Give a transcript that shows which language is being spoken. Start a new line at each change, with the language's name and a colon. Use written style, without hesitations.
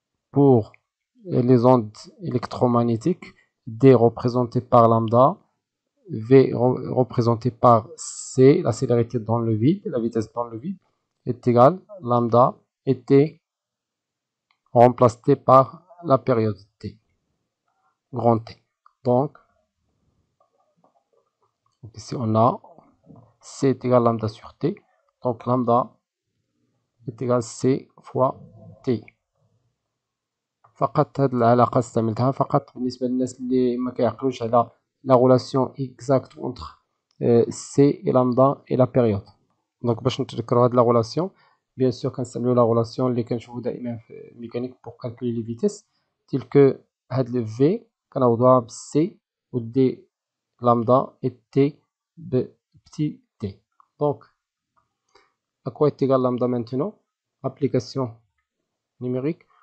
French: Pour les ondes électromagnétiques, D représenté par lambda, V représenté par C, la célérité dans le vide, la vitesse dans le vide, est égale lambda et T remplacé par la période T, grand T. Donc, ici on a C est égal à lambda sur T, donc lambda est égal à C fois T.
Arabic: فقط هاد العلاقة استعملتها فقط بالنسبة للناس اللي ما كيعقلوش على
French: la relation exacte entre C et lambda et la période. Donc
Arabic: باش نتذكروا هاد
French: la relation, bien sûr
Arabic: كنستعملوا
French: la relation
Arabic: اللي كنشوفوا دائما في
French: mécanique pour calculer les vitesses, telle que هاد le V
Arabic: كنعوضوها ب
French: C و D lambda et T ب petit t. Donc à quoi est égal lambda maintenant? Application numérique.